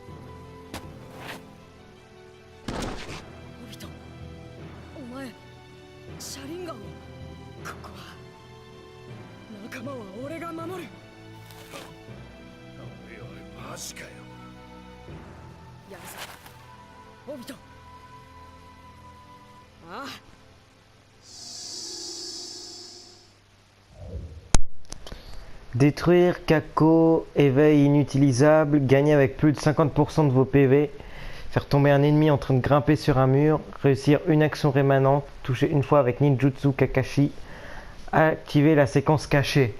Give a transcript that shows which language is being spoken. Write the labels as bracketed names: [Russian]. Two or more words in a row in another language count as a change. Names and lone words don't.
[Japanese] オビト、お前シャリンガンを。ここは仲間は俺が守る。おいおいマジかよ。やるぞオビト。ああ。 [French] Détruire, Kako, éveil inutilisable, gagner avec plus de 50% de vos PV, faire tomber un ennemi en train de grimper sur un mur, réussir une action rémanente, toucher une fois avec Ninjutsu Kakashi, activer la séquence cachée.